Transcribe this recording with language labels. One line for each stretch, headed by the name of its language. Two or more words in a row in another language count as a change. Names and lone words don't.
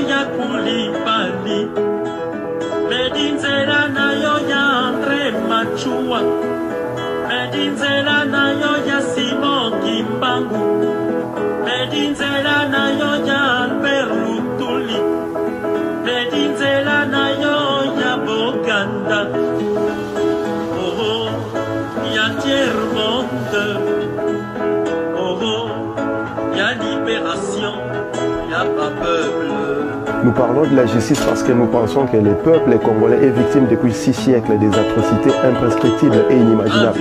Lingala: ya Koulibaly, Medinzela na yo ya André Machua, Medinzela na yo ya Simon Kimbangu, Medinzela na yo ya Albert Lutuli, Medinzela na yo ya Boganda.
French: Nous parlons de la justice parce que nous pensons que le peuple congolais est victime depuis 6 siècles des atrocités imprescriptibles et inimaginables.